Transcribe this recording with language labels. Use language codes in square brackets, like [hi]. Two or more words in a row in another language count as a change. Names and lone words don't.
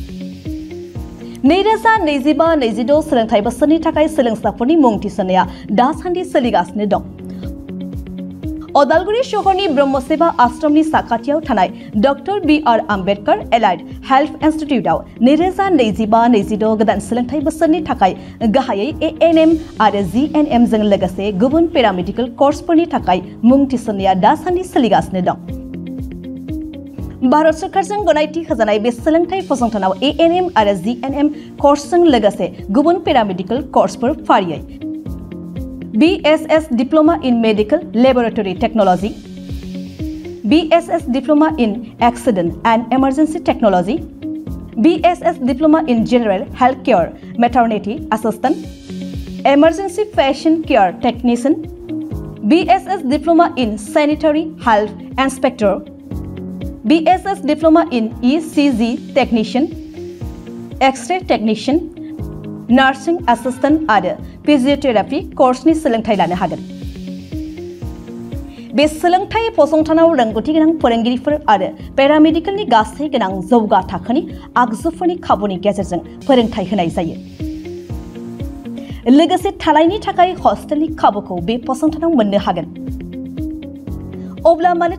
[brx] 2025-26 सोलोंथाइ बोसोरनि थाखाय सोलोंसाफोरनि मुं थिसननाया दासान्दि सोलिगासिनो दं अदालगुरि शहरनि ब्रह्मसेवा आश्रमनि साखाथियाव थानाय डॉक्टर BR आम्बेडकर एलाइड हेल्थ इंस्टीट्यूटआव 2025-26 गोदान सोलोंथाइ बोसोरनि थाखाय गाहायै ANM आरो GNM जों लोगोसे गुबुन पेरामेडिकल कोर्सफोरनि थाखाय मुं थिसननाया दासान्दि सोलिगासिनो दं भारत सरकारजों गनायथि होजानाय बे सोलोंथाइ फसंथानाव ANM आरो GNM कोर्सजों लोगोसे गुबुन पेरामेडिकल कोर्सफोर फारियै [en] BSS Diploma in Medical Laboratory Technology, BSS Diploma in Accident and Emergency Technology, BSS Diploma in General Healthcare Maternity Assistant, Emergency Patient Care Technician, BSS Diploma in Sanitary Health Inspector, BSS Diploma in ECG Technician, X-ray Technician, Nursing Assistant [brx] आरो फिजियोथेरापि कोर्सनि सोलोंथाइ लानो हागोन बे सोलोंथाइ फसंथानाव रोंगौथि गोनां फोरोंगिरिफोर आरो पेरामेडिकेलनि गासै गोनां जौगा थाखोनि आगजुफोरनि खाबुनि गेजेरजों फोरोंथाइ होनाय जायो लोगोसे थानायनि थाखाय हस्टेलनि खाबुखौ बे फसंथानाव मोननो हागोन अब्ला मानोथो